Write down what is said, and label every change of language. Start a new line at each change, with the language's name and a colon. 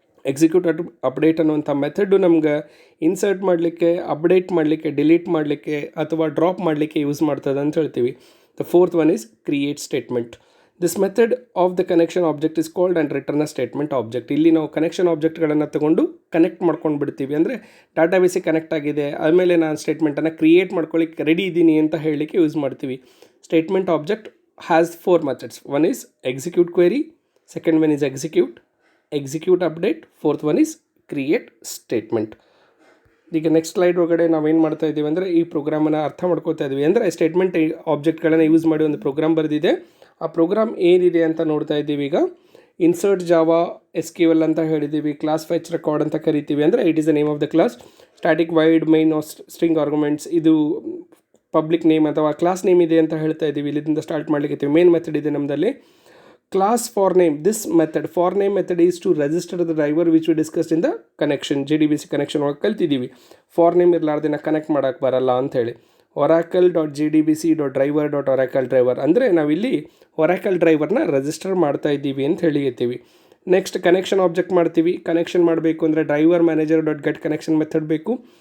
Kannada: Execute update ಅನ್ನುವಂಥ method ನಮ್ಗೆ insert ಮಾಡಲಿಕ್ಕೆ, ಅಪ್ಡೇಟ್ ಮಾಡಲಿಕ್ಕೆ, ಡಿಲೀಟ್ ಮಾಡಲಿಕ್ಕೆ ಅಥವಾ ಡ್ರಾಪ್ ಮಾಡಲಿಕ್ಕೆ ಯೂಸ್ ಮಾಡ್ತದೆ ಅಂತ ಹೇಳ್ತೀವಿ.
English: The fourth one is create statement. This method of the connection object is called and return a statement object.
Kannada: ಇಲ್ಲಿ ನಾವು ಕನೆಕ್ಷನ್ ಆಬ್ಜೆಕ್ಟ್ಗಳನ್ನು ತೊಗೊಂಡು ಕನೆಕ್ಟ್ ಮಾಡ್ಕೊಂಡು ಬಿಡ್ತೀವಿ, ಅಂದರೆ ಡಾಟಾಬೇಸಿಗೆ ಕನೆಕ್ಟ್ ಆಗಿದೆ, ಆಮೇಲೆ ನಾನು ಸ್ಟೇಟ್ಮೆಂಟನ್ನು ಕ್ರಿಯೇಟ್ ಮಾಡ್ಕೊಳ್ಳಿಕ್ಕೆ ರೆಡಿ ಇದ್ದೀನಿ ಅಂತ ಹೇಳಲಿಕ್ಕೆ ಯೂಸ್ ಮಾಡ್ತೀವಿ.
English: Statement object has 4 methods. One is execute query, second one is execute, execute update, fourth one is create statement.
Kannada: ಈಗ ನೆಕ್ಸ್ಟ್ ಸ್ಲೈಡ್ ಒಳಗಡೆ ನಾವೇನು ಮಾಡ್ತಾ ಇದ್ದೀವಿ ಅಂದರೆ ಈ ಪ್ರೋಗ್ರಾಮನ್ನು ಅರ್ಥ ಮಾಡ್ಕೋತಾ ಇದ್ದೀವಿ. ಅಂದರೆ ಸ್ಟೇಟ್ಮೆಂಟ್ ಆಬ್ಜೆಕ್ಟ್ಗಳನ್ನು ಯೂಸ್ ಮಾಡಿ ಒಂದು ಪ್ರೋಗ್ರಾಮ್ ಬರೆದಿದೆ. ಆ ಪ್ರೋಗ್ರಾಮ್ ಏನಿದೆ ಅಂತ ನೋಡ್ತಾ ಇದ್ದೀವಿ. ಈಗ ಇನ್ಸರ್ಟ್ ಜಾವಾ SQL ಅಂತ ಹೇಳಿದ್ದೀವಿ. ಕ್ಲಾಸ್ ಫೆಚ್ ರೆಕಾರ್ಡ್ ಅಂತ ಕರಿತೀವಿ. ಅಂದರೆ
English: It is the name of the class.
Kannada: Static wide main string arguments, ಇದು ಪಬ್ಲಿಕ್ ನೇಮ್ ಅಥವಾ ಕ್ಲಾಸ್ ನೇಮ್ ಇದೆ ಅಂತ ಹೇಳ್ತಾ ಇದ್ದೀವಿ. ಇಲ್ಲಿಂದ ಸ್ಟಾರ್ಟ್ ಮಾಡಲಿಕ್ಕೆ ಮೇನ್ ಮೆಥಡ್ ಇದೆ ನಮ್ಮದಲ್ಲಿ.
English: Class for name, this method for name method is to register the driver which we discussed in the connection, JDBC connection
Kannada: ಒಳಗೆ ಕಲ್ತಿದ್ದೀವಿ. ಫಾರ್ ನೇಮ್ ಇರಲಾರ್ದಿನ ಕನೆಕ್ಟ್ ಮಾಡೋಕ್ಕೆ ಬರಲ್ಲ ಅಂಥೇಳಿ. oracle.jdbc.driver.oracle driver ಅಂದರೆ ನಾವಿಲ್ಲಿ ಒರಾಕಲ್ ಡ್ರೈವರ್ನ ರಿಜಿಸ್ಟರ್ ಮಾಡ್ತಾ ಇದ್ದೀವಿ ಅಂತ ಹೇಳಿರ್ತೀವಿ. ನೆಕ್ಸ್ಟ್ ಕನೆಕ್ಷನ್ ಆಬ್ಜೆಕ್ಟ್ ಮಾಡ್ತೀವಿ. ಕನೆಕ್ಷನ್ ಮಾಡಬೇಕು ಅಂದರೆ driver manager dot get connection method ಬೇಕು.